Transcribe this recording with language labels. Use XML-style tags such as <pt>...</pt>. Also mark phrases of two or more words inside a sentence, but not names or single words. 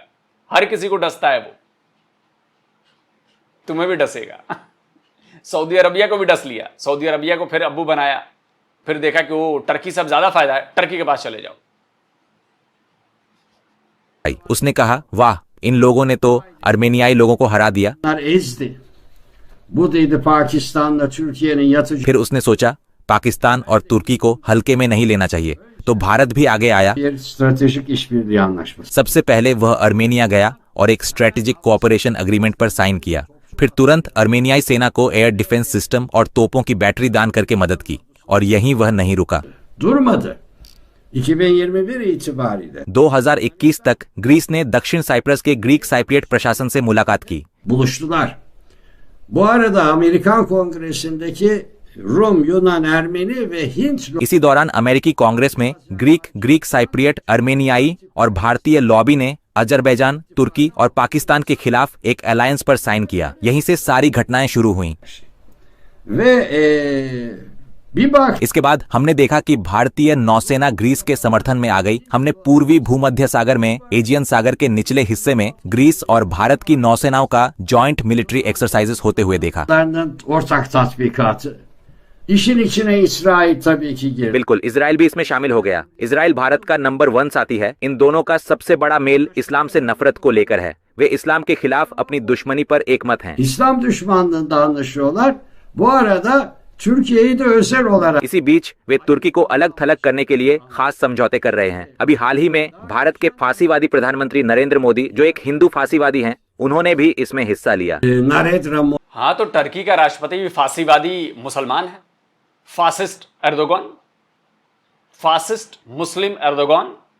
<hi>हर किसी को डसता है वो, तुम्हें भी डसेगा। सऊदी अरबिया को भी डस लिया, सऊदी अरबिया को फिर अब्बू बनाया, फिर देखा कि वो टर्की से ज्यादा फायदा है, टर्की के पास चले जाओ। उसने कहा, वाह, इन लोगों ने तो अर्मेनियाई लोगों को हरा दिया।</hi> <tr>ezdi. Bu dedi Pakistan'la Türkiye'nin yatıcı</tr> <hi>फिर उसने सोचा पाकिस्तान और तुर्की को हल्के में नहीं लेना चाहिए, तो भारत भी आगे आया।</hi> <tr>bir stratejik işbirliği anlaşması.</tr> <hi>सबसे पहले वह अर्मेनिया गया और एक</hi> <en>strategic cooperation agreement</en> <hi>पर साइन किया। फिर तुरंत अर्मेनियाई सेना को</hi> <en>air defense system</en> <hi>और तोपों की बैटरी दान करके मदद की, और यहीं वह नहीं रुका।</hi> <tr>Durmadı. 2021 itibariyle</tr> <hi>2021 तक ग्रीस ने दक्षिण साइप्रस के</hi> <en>Greek Cypriot</en> <hi>प्रशासन से मुलाकात की।</hi> <tr>buluştular. Bu arada Amerikan Kongresi'ndeki Rum, Yunan, Ermeni ve Hint</tr> <hi>इसी दौरान अमेरिकी कांग्रेस में</hi> <en>Greek Cypriot,</en> <hi>अर्मेनियाई और भारतीय लॉबी ने अजरबैजान, तुर्की और पाकिस्तान के खिलाफ एक अलायंस पर साइन किया। यहीं से सारी घटनाएं शुरू हुईं।</hi> <tr>ve bir bak</tr> <hi>इसके बाद हमने देखा कि भारतीय नौसेना ग्रीस के समर्थन में आ गई। हमने पूर्वी भूमध्य सागर में एजियन सागर के निचले हिस्से में ग्रीस और भारत की नौसेनाओं का</hi> <en>joint military exercises</en> <hi>होते हुए देखा।</hi> <tr>ortak tatbikatı. İşin içine İsrail tabii ki girdi.</tr> <hi>बिल्कुल, इजराइल भी इसमें शामिल हो गया। इजराइल भारत का नंबर 1 साथी है। इन दोनों का सबसे बड़ा मेल इस्लाम से नफरत को लेकर है। वे इस्लाम के खिलाफ अपनी दुश्मनी पर एकमत हैं।</hi> <tr>İslam düşmanlığında anlaşıyorlar. Bu arada Türkiye'yi de özel olarak</tr> <hi>इसी बीच वे तुर्की को अलग थलग करने के लिए खास समझौते कर रहे हैं। अभी हाल ही में भारत के फांसीवादी प्रधानमंत्री नरेंद्र मोदी, जो एक हिंदू फांसीवादी हैं, उन्होंने भी इसमें हिस्सा लिया।</hi> <tr>Narendra</tr> <hi>हाँ, तो टर्की का राष्ट्रपति भी फांसीवादी मुसलमान है।</hi> <en>Fascist Erdogan, fascist Muslim Erdogan.</en>